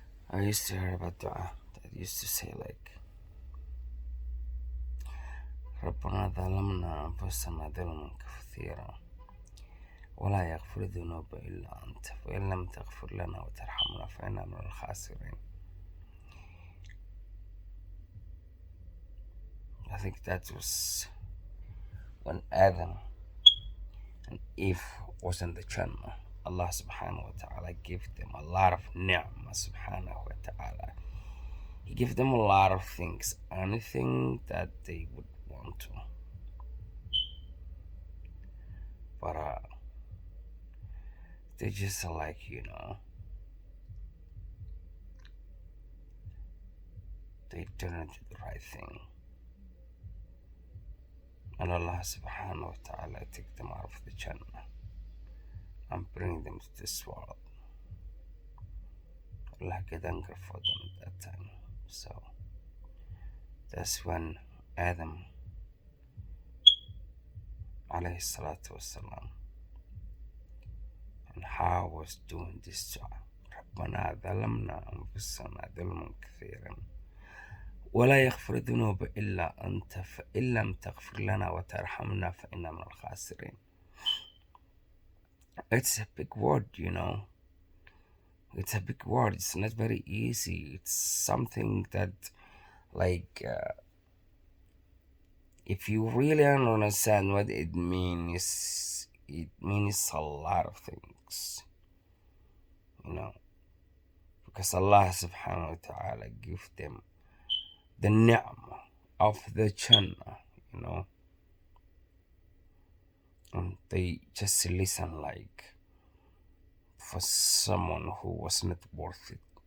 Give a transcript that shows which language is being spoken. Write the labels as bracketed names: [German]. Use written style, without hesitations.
[English] I used to hear about dua that used to say like [Arabic] ربنا ظلمنا أنفسنا ظلما كثيرا ولا يغفر الذنوب إلا أنت وإن لم تغفر لنا وترحمنا فإنا من الخاسرين. [English] I think that was when Adam and Eve was in the Jannah. Allah subhanahu wa ta'ala gave them a lot of ni'mah subhanahu wa ta'ala. He gave them a lot of things, anything that they would want to. But they just like, they didn't do the right thing. And Allah subhanahu wa ta'ala took them out of the Jannah and bring them to this world. Allah had anger for them at that time. So that's when Adam alayhi salatu wasalam and Hawa was doing this job. [Arabic] ربنا ظلمنا أنفسنا ظلما كثيرا ولا يغفر الذنوب إلا أنت فإن لم تغفر لنا وترحمنا فإنا من الخاسرين. [English] It's a big word, It's a big word. It's not very easy. It's something that, like, if you really understand what it means a lot of things, because Allah subhanahu wa ta'ala give them the ni'mah of the Jannah, and they just listen like for someone who was not worth it.